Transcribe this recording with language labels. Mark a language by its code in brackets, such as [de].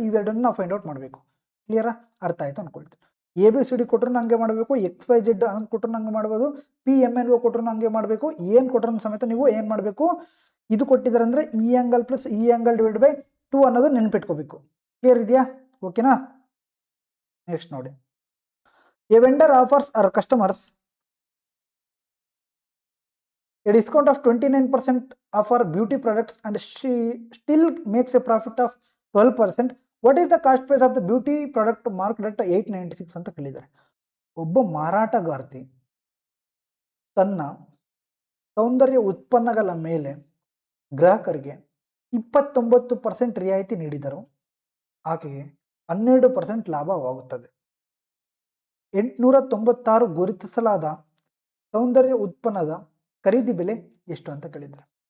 [kn] ಇವೆರಡನ್ನು ನಾವು find out ಮಾಡಬೇಕು. ಕ್ಲಿಯರಾ. ಅರ್ಥ ಆಯಿತು ಅಂದ್ಕೊಳ್ತೀನಿ. ಎ ಬಿ ಸಿ ಡಿ ಕೊಟ್ಟರು ಹಂಗೆ ಮಾಡಬೇಕು. ಎಕ್ಸ್ ವೈ ಜೆಡ್ ಅಂತ ಕೊಟ್ಟರು ಹಂಗೆ ಮಾಡ್ಬೋದು. ಪಿ ಎಮ್ ಎನ್ ಒ ಕೊಟ್ಟರು ಹಂಗೆ ಮಾಡಬೇಕು. ಏನು ಕೊಟ್ಟರು ಸಮೇತ ನೀವು ಏನು ಮಾಡಬೇಕು, ಇದು ಕೊಟ್ಟಿದ್ದಾರೆ ಅಂದರೆ ಈ ಆ್ಯಂಗಲ್ ಪ್ಲಸ್ ಈ ಆ್ಯಂಗಲ್ ಡಿವೈಡ್ ಬೈ 2 ಅನ್ನೋದು ನೆನ್ಪಿಟ್ಕೋಬೇಕು. ಕ್ಲಿಯರ್ ಇದೆಯಾ. ಓಕೆನಾ. ನೆಕ್ಸ್ಟ್ ನೋಡಿ. [en] A vendor offers our customers a discount of 29% of our beauty products and she still makes a profit of 12%. What is the cost price of the beauty product marked at 896 [kn] ಅಂತ ಕೇಳಿದ್ದಾರೆ. ಒಬ್ಬ ಮಾರಾಟಗಾರ್ತಿ ತನ್ನ ಸೌಂದರ್ಯ ಉತ್ಪನ್ನಗಳ ಮೇಲೆ ಗ್ರಾಹಕರಿಗೆ 29% ರಿಯಾಯಿತಿ ನೀಡಿದರು. ಆಕೆಗೆ 12% ಲಾಭವಾಗುತ್ತದೆ. 896 ಗುರುತಿಸಲಾದ ಸೌಂದರ್ಯ ಉತ್ಪನ್ನದ ಖರೀದಿ ಬೆಲೆ ಎಷ್ಟು ಅಂತ ಕೇಳಿದ್ದಾರೆ.